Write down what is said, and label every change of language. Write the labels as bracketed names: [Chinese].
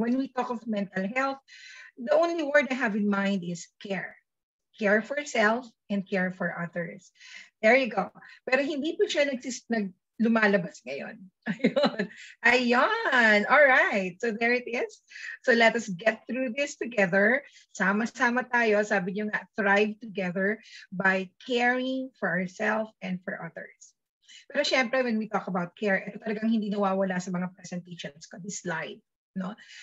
[English] When we talk of mental health, the only word I have in mind is care. Care for self and care for others. There you go. [Filipino] Pero hindi po siya lumalabas ngayon. [English] Ayun. Ayun. All right. So there it is. So let us get through this together. [Filipino] Sama-sama tayo. [English] Sabi niyo nga, thrive together by caring for ourselves and for others. Pero syempre, when we talk about care, [Filipino] ito talagang hindi nawawala sa mga presentations ko, [English] this slide. No?